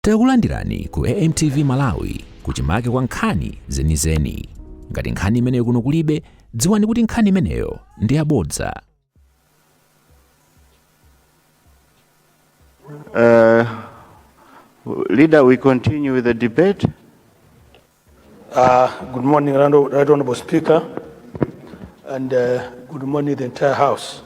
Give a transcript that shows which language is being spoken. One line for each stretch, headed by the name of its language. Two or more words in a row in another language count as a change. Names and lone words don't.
Nyanja: Takulandirani ku AMTV Malawi kuchimake kwa nkhani zenizeni. Ngati nkhani imeneyo kuno kulibe, dziwani kuti nkhani imeneyo ndi yabodza.
English: Leader, we continue with the debate. Good morning, Right Honorable Speaker, and good morning, the entire House.